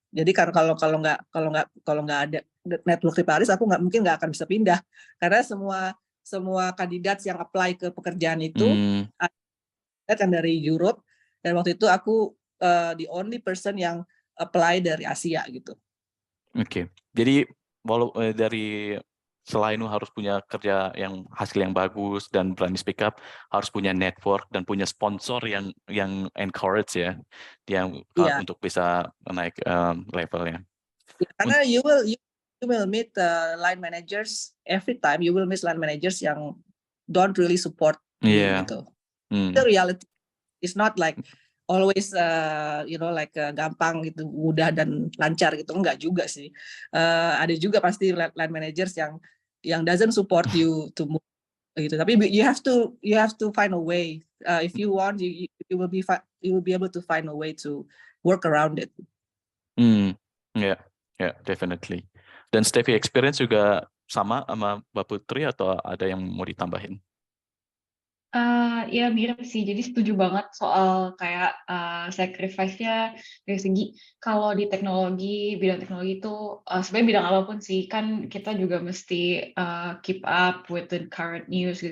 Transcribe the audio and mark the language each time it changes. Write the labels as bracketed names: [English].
[Indonesian] Jadi kalau nggak ada network di Paris, aku mungkin nggak akan bisa pindah karena semua kandidat yang apply ke pekerjaan itu kan dari Europe, dan waktu itu aku [English] the only person [Indonesian] yang apply dari Asia gitu. Oke. Jadi dari selain lu harus punya kerja yang hasil yang bagus dan berani speak up, harus punya network dan punya sponsor yang encourage ya, yang untuk bisa naik levelnya. [English] Karena you will meet line managers every time. You will meet line managers yang don't really support you gitu. The reality is not like always [Indonesian] gampang gitu, mudah dan lancar gitu, enggak juga sih. Ada juga pasti [English] line managers yang doesn't support you to move gitu. Tapi you have to find a way. If you want, you will be able to find a way to work around it. Yeah, definitely. [Indonesian] Dan Steffi, experience juga sama Mbak Putri atau ada yang mau ditambahin? Ya mirip sih, jadi setuju banget soal kayak sacrifice-nya dari segi kalau di bidang teknologi itu sebenarnya bidang apapun sih, kan kita juga mesti [English] keep up with the current news [Indonesian] gitu.